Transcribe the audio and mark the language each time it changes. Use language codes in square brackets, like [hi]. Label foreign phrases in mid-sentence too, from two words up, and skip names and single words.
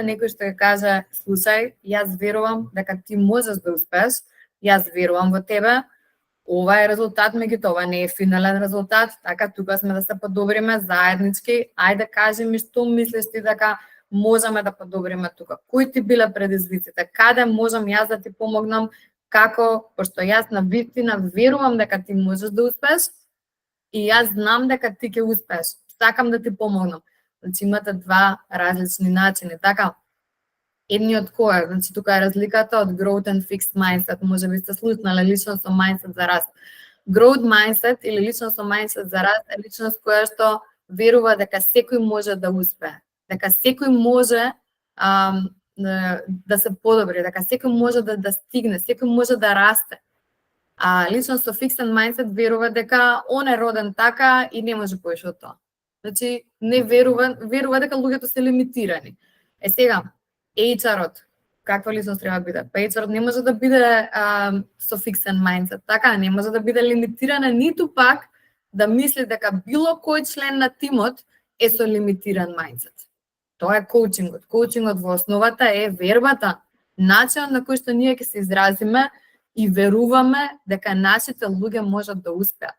[mk] некој што ќе каже слушај, јас верувам дека ти можеш да успееш, јас верувам во тебе, ова е резултат, меѓутоа ова не е финален резултат, така тука сме да се подобриме заеднички, ајде кажи ми што мислиш ти дека можеме да подобриме тука, кои ти биле предизвиците, каде можам јас да ти помогнам, како, пошто јас на вистина верувам дека ти можеш да успееш и јас знам дека ти ќе успееш, сакам да ти помогнам. Значи имате два различни начини, така. Едниот кој е, значи тука е разликата од [en] growth and fixed mindset, [mk] може би сте слушнале личностно mindset за раст. [en] Growth mindset [mk] или личностно mindset за раст е личност која што верува дека секој може да успее, дека секој може да се подобри, дека секој може да стигне, секој може да расте. А личност со [en] fixed mindset [mk] верува дека он е роден така и не може поише од тоа. Значи не верува дека луѓето се лимитирани. Е сега HR-от, каква личност треба да биде? Па HR-от не може да биде со [en] fixed mindset, [mk] така, не може да биде лимитирана, ниту пак да мисли дека било кој член на тимот е со лимитиран mindset. Тоа е коучингот. Коучингот во основата е вербата, начинот на кој што ние ќе се изразиме и веруваме дека нашите луѓе можат да успеат.